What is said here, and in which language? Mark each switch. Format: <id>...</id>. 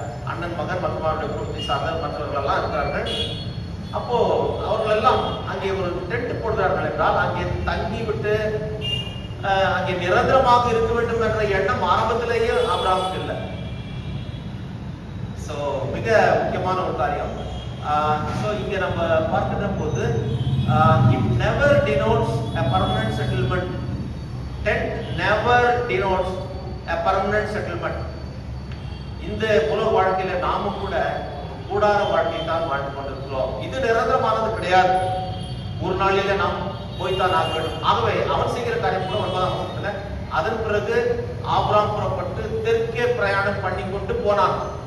<ta>அண்ணன் மகன் மற்றும் அவருடைய குடும்பத்தை சார்ந்த மற்றவர்கள் எல்லாம் இருக்கிறார்கள். அப்போ அவர்கள் எல்லாம் அங்கே ஒரு டென்ட் போடுகிறார்கள் என்றால் அங்கே தங்கி விட்டு அங்கே நிரந்தரமாக இருக்க வேண்டும் என்ற எண்ணம் ஆரம்பத்திலேயே ஆபிரகாமுக்கு இல்லை. சோ மிக முக்கியமான ஒரு காரியம். சோ இங்க நம்ம பார்க்கின்ற போது</ta> <en>It never denotes a permanent settlement. Tent never denotes a permanent settlement.</en> <ta>இந்த உலக வாழ்க்கையில நாமும் கூட கூடார வாழ்க்கை தான் வாழ்ந்து கொண்டிருக்கிறோம். இது நிரந்தரமானது கிடையாது. ஒரு நாளில நாம் போய்த்தான் ஆக வேண்டும். ஆகவே அவன் செய்கிற காரியம் கூட 9ஆம் வசனத்துல, அதன் பிறகு ஆபிரகாம் புறப்பட்டு தெற்கே பிரயாணம் பண்ணி கொண்டு போனான்.</ta>